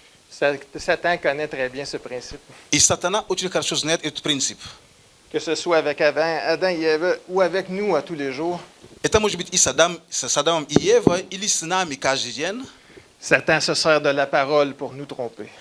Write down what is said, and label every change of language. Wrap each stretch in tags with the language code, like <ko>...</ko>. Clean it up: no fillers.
<fr>Satan connaît très bien ce principe.</fr> <ru>И сатана очень хорошо знает этот принцип.</ru> <fr>Que ce soit avec Adam et Ève ou avec nous à tous les jours,</fr> <ru>Это может быть и с Адамом и Евой, или с нами каждый день.</ru> <fr>Satan se sert de la parole pour nous tromper.</fr>